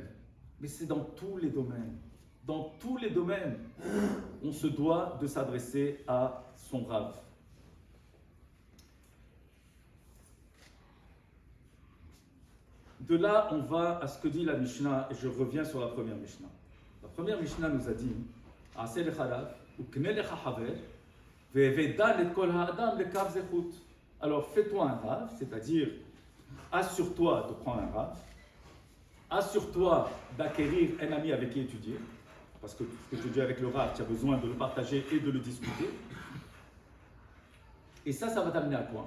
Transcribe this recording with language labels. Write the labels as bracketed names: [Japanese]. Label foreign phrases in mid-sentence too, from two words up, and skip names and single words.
[French] Mais c'est dans tous les domaines. Dans tous les domaines, on se doit de s'adresser à son Rav. De là, on va à ce que dit la Mishnah, et je reviens sur la première Mishnah. La première Mishnah nous a dit [Hebrew] עשה לך רב, וקנה לך חבר, והוי דן את כל האדם לכף זכות. [French] Alors fais-toi un Rav, c'est-à-dire assure-toi de prendre un Rav, assure-toi d'acquérir un ami avec qui étudier, parce que ce que tu dis avec le Rav, tu as besoin de le partager et de le discuter. Et ça va t'amener à quoi?